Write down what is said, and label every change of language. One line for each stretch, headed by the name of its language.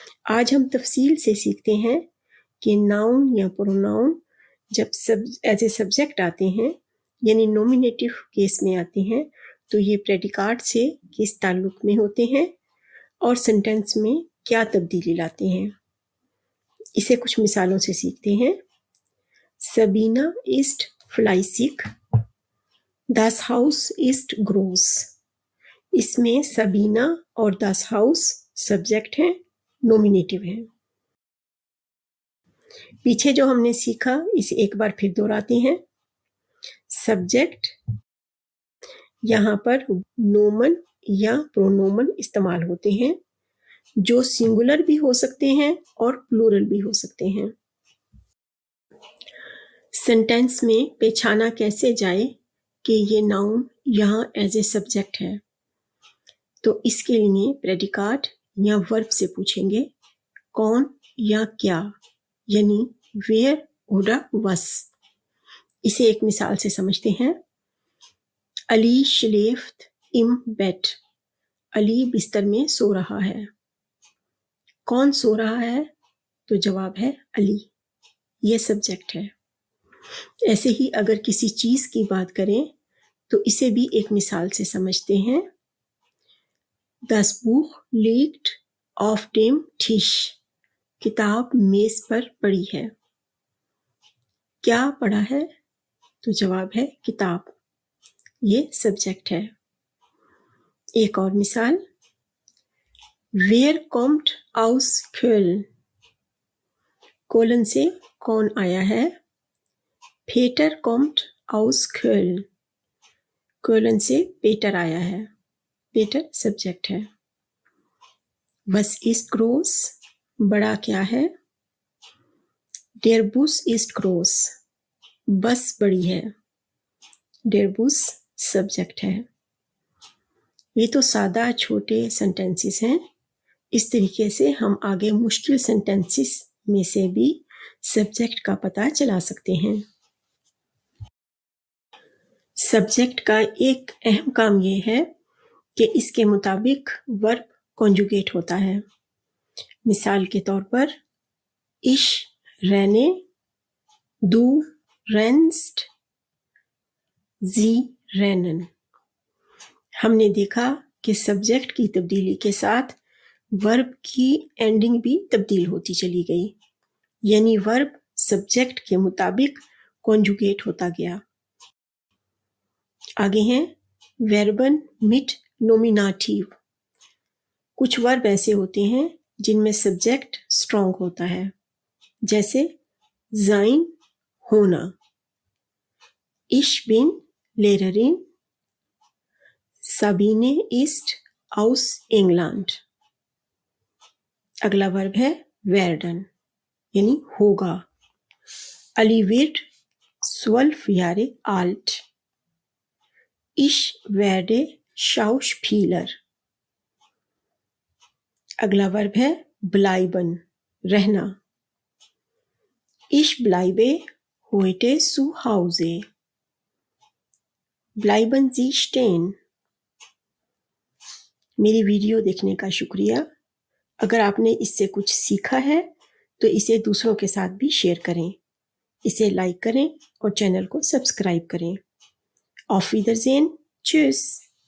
Hindi: आज हम तफसील से सीखते हैं कि नाउन या प्रोनाउन जब एज ए सब्जेक्ट आते हैं यानी नॉमिनेटिव केस में आते हैं तो ये प्रेडिकाट से किस ताल्लुक में होते हैं और सेंटेंस में क्या तब्दीली लाते हैं। इसे कुछ मिसालों से सीखते हैं।
German: सबीना इस्ट फ्लाइसिक, das Haus ist groß।
Hindi: इसमें सबीना और das Haus सब्जेक्ट हैं, नॉमिनेटिव हैं। पीछे जो हमने सीखा इसे एक बार फिर दोहराते हैं। सब्जेक्ट, यहाँ पर नोमन या प्रोनोमन इस्तेमाल होते हैं जो सिंगुलर भी हो सकते हैं और प्लूरल भी हो सकते हैं। सेंटेंस में पहचाना कैसे जाए कि ये नाउन यहाँ एज ए सब्जेक्ट है, तो इसके लिए प्रेडिकाट या वर्ब से पूछेंगे कौन या क्या, यानी वेयर
German: oder was।
Hindi: इसे एक मिसाल से समझते हैं।
German: अली schläft im Bett।
Hindi: Ali बिस्तर में सो रहा है। कौन सो रहा है? तो जवाब है अली, ये सब्जेक्ट है। ऐसे ही अगर किसी चीज़ की बात करें तो इसे भी एक मिसाल से समझते हैं।
German: Das Buch liegt auf dem Tisch।
Hindi: किताब मेज पर पड़ी है। क्या पढ़ा है? तो जवाब है किताब, ये सब्जेक्ट है। एक और मिसाल,
German: Wer kommt aus Köln।
Hindi: Colon से कौन आया है?
German: Peter kommt aus Köln।
Hindi: Colon से पेटर आया है, पेटर सब्जेक्ट है।
German: Was ist groß?
Hindi: बड़ा क्या है?
German: Der Bus ist groß।
Hindi: बस बड़ी है, Der Bus सब्जेक्ट है। ये तो सादा छोटे सेंटेंसेस हैं। इस तरीके से हम आगे मुश्किल सेंटेंसेस में से भी सब्जेक्ट का पता चला सकते हैं। सब्जेक्ट का एक अहम काम ये है कि इसके मुताबिक वर्ब कॉन्जुगेट होता है। मिसाल के तौर पर
German: ich renne, du rennst, sie rennen।
Hindi: हमने देखा कि सब्जेक्ट की तब्दीली के साथ वर्ब की एंडिंग भी तब्दील होती चली गई, यानी वर्ब सब्जेक्ट के मुताबिक कॉन्जुगेट होता गया। आगे हैं वर्बन मिट नॉमिनेटिव। कुछ वर्ब ऐसे होते हैं जिनमें सब्जेक्ट स्ट्रॉन्ग होता है, जैसे sein होना,
German: ich bin Lehrerin, Sabine ist aus England.
Hindi: अगला वर्ब है werden यानी होगा.
German: Ali wird 12 Jahre alt. Ich werde Schauspieler.
Hindi: अगला वर्ब है bleiben रहना.
German: Ich bleibe heute zu Hause. Bleiben Sie stehen.
Hindi: मेरी वीडियो देखने का शुक्रिया. अगर आपने इससे कुछ सीखा है तो इसे दूसरों के साथ भी शेयर करें. इसे लाइक करें और चैनल को सब्सक्राइब करें.
German: Auf Wiedersehen. Tschüss.